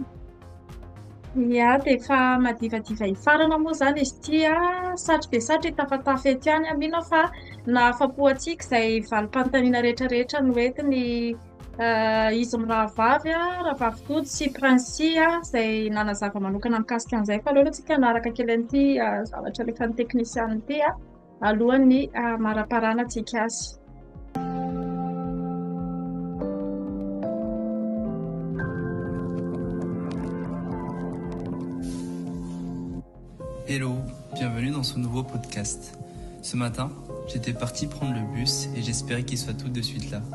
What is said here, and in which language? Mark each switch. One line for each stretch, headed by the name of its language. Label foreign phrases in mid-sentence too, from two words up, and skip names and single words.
Malagasy: Ia, dia efa madivadiva hifarana moa zany izy ty satry dia satry tafatafety ihany mino fa nahafapo antsika izay valim-panontaniana rehetrarehetra no entiny izy mirahavavy rahavavy tody sy princy izay nanazava manokana mikasika an'izay fa aloha antsika naraka kely an'ity zavatra alefan'ny teknisiany ity alohan'ny maraparana antsika azy.
French: Hello, bienvenue dans ce nouveau podcast. Ce matin, j'étais parti prendre le bus et j'espérais qu'il soit tout de suite là.